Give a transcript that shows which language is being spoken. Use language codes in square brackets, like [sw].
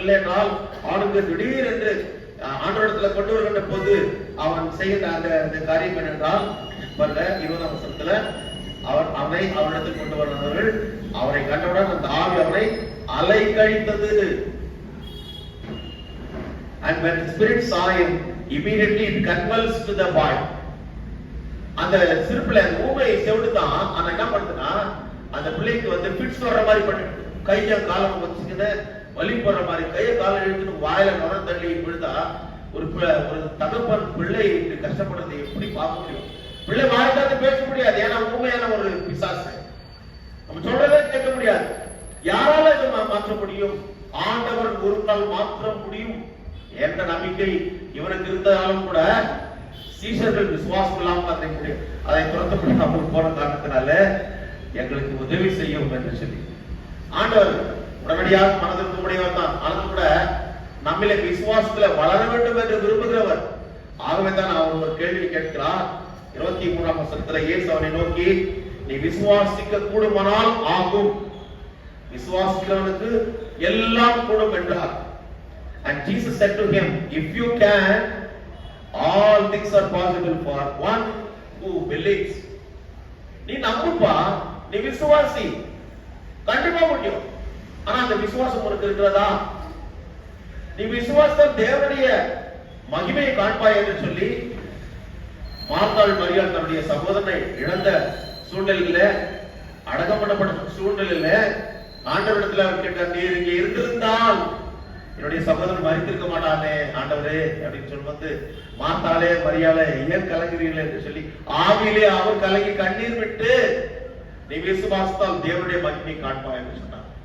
[ta] இல்லை என்றால் அவனுக்கு திடீர் என்று ஆண்டவரிடத்துல கொண்டு வருகின்ற போது அவன் செய்கிற அந்த காரியம் என்னென்றால் 20ஆம் வசனத்துல அவரிடத்தில் கொண்டு வந்தவர்கள் அவரை கண்டவுடன் அந்த ஆவி அவரை அலை கழித்தது. [en] And when the spirit saw him, immediately it convulsed the boy. [ta] அந்த சிறுபிள்ளை ஊமை செவிடுதான் ஆனா என்ன பண்ணுதுன்னா அந்த பிள்ளைக்கு வந்து பிட்ஸ் வர்ற மாதிரி பண்ணி கைய காலம் வச்சுக்கிட்டு வலி போடுற மாதிரி கைய காலம் இழுத்துட்டு வாயில நுரம் தள்ளி விழுதா ஒரு தகப்பன் பிள்ளை கஷ்டப்படுறதை எப்படி பார்க்க முடியும்? பிள்ளை வாய்க்காது பேச முடியாது. ஏன்னா ஊமையான ஒரு பிசாசு, நம்ம சொல்றதே கேட்க முடியாது. யாரால இதை மாற்ற முடியும்? ஆண்டவர் ஒரு நாள் மாற்ற முடியும் என்ற நம்பிக்கை இவனுக்கு இருந்தாலும் கூட சீஷர்கள் விசுவாசம் இல்லாமல் அதை துரத்தப்படாமல் போன காரணத்தினால எங்களுக்கு உதவி செய்யும் என்று சொல்லி ஆண்டவர் உடனடியாக மனதிற்கு உடையவர் தான். ஆனால் கூட நம்மளை விசுவாசத்துல வளர வேண்டும் என்று விரும்புகிறவர். ஆகவே தான் அவர் ஒரு கேள்வி கேட்கிறார். 23ஆம் வசனத்துல இயேசு அவனை நோக்கி, நீ விசுவாசிக்க கூடுமானால் ஆகும், விசுவாசிக்கிறவனுக்கு எல்லாம் கூடும் என்றார். [en] And Jesus said to him, if you can, all things are possible for one who believes. [ta] நீ நம்புப்பா, நீ விசுவாசி, கண்டிப்பா முடியும். ஆனா அந்த விசுவாசம் உனக்கு இருக்கிறதா? நீ விசுவாசம் தேவனுடைய மகிமையை காண்பாய் என்று சொல்லி மார்த்தாள் மரியாள் தன்னுடைய சகோதரனை இழந்த சூழ்நிலையில, அடக்கம் பண்ணப்பட்ட சூழ்நிலையில ஆண்டவரிடத்துல அவர் கேட்டார், நீர் இங்கே இருந்திருந்தால் என்னுடைய சகோதரன் மரித்திருக்க மாட்டானே ஆண்டவரே அப்படின்னு சொல்லும்போது மார்த்தாளே மரியாளே ஏன் கலங்குறீர்கள் என்று சொல்லி ஆவியிலே அவர் கலங்கி கண்ணீர் விட்டு நீ விசுவாசித்தால் தேவனுடைய மகிமை காண்பாய் என்று சொன்னார்.